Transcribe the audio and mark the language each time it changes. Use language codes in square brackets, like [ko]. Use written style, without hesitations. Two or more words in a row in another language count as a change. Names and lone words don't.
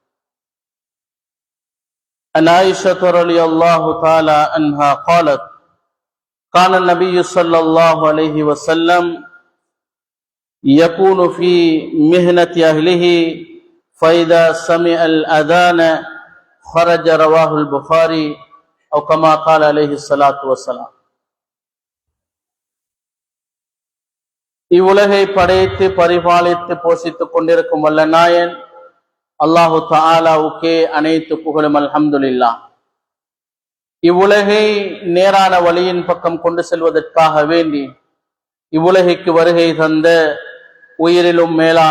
[ar] عن عائشة رضي الله تعالى عنها قالت: كان النبي صلى الله عليه وسلم يكون في مهنة أهله فإذا سمع الأذان خرج. رواه البخاري أو كما قال عليه الصلاة والسلام. [ta] இவ்வுலகை படைத்து பரிபாலித்து போஷித்துக் கொண்டிருக்கும் வல்ல நாயன் [ar] الله تعالى [ta] அனைத்து புகழும். [ar] الحمد لله. [ta] இவ்வுலகை நேரான வழியின் பக்கம் கொண்டு செல்வதற்காக வேண்டி இவ்வுலகைக்கு வருகை தந்த உயிரிலும் மேலான